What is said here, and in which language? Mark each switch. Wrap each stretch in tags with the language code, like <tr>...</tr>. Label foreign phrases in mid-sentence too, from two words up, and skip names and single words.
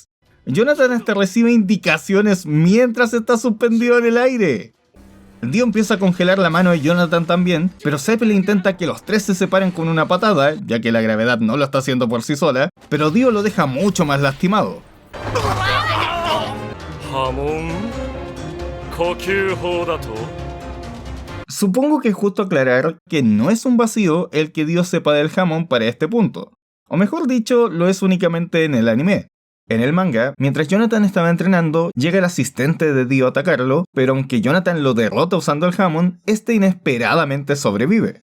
<es>Jonathan hasta recibe indicaciones mientras está suspendido en el aire. Dio empieza a congelar la mano de Jonathan también, pero Zeppeli intenta que los tres se separen con una patada, ya que la gravedad no lo está haciendo por sí sola, pero Dio lo deja mucho más lastimado.</es> <ja>波紋呼吸法だと</ja> <es>Supongo que es justo aclarar que no es un vacío el que Dio sepa del Hammond para este punto. O mejor dicho, lo es únicamente en el anime. En el manga, mientras Jonathan estaba entrenando, llega el asistente de Dio a atacarlo, pero aunque Jonathan lo derrota usando el Hammond, este inesperadamente sobrevive.</es>